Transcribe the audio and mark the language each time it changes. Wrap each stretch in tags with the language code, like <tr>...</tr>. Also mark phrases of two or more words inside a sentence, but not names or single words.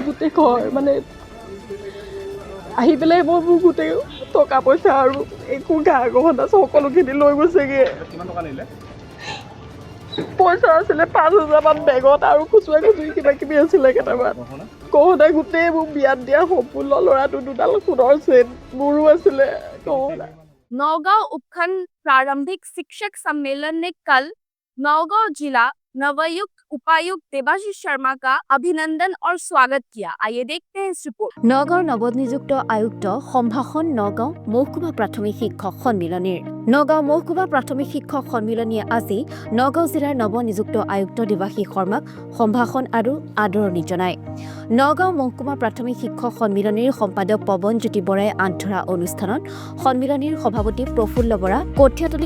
<as>গোটেই ঘৰ মানে আহি পেলাই মোৰ গোটেই টকা পইচা আৰু একো গা গহনা সকলোখিনি লৈ গৈছেগৈ। পইচা আছিলে 5,000 মান বেগত আৰু খুচুৰা কিবা কিবি আছিলে কেইটামান গহনা। গোটেই মোৰ বিয়াত দিয়া সম্পূৰ্ণ ল'ৰাটো 2ডাল সোণৰ চেট মোৰো আছিলে গহনা।</as> <hi>नौगांव उपखंड प्रारंभिक शिक्षक सम्मेलन ने कल नौगांव जिला नवयुक्त उपायुक्त देवाशीष शर्मा का अभिनंदन और स्वागत किया। आइए देखते हैं इस रिपोर्ट।</hi> <as>নগাঁৱৰ নৱনিযুক্ত আয়ুক্ত সম্ভাষণ নগাঁও মহকুমা প্ৰাথমিক শিক্ষক সন্মিলনীৰ নগাঁও মহকুমা প্ৰাথমিক শিক্ষক সন্মিলনীয়ে আজি নগাঁও জিলাৰ নৱনিযুক্ত আয়ুক্ত দেৱাশীষ শৰ্মাক সম্ভাষণ আৰু আদৰণি জনায়। নগাঁও মহকুমা প্ৰাথমিক শিক্ষক সন্মিলনীৰ সম্পাদক পৱন জ্যোতি বৰাই আন্তৰা অনুষ্ঠানত সন্মিলনীৰ সভাপতি প্ৰফুল্ল বৰা, কঠীয়াতলী</as>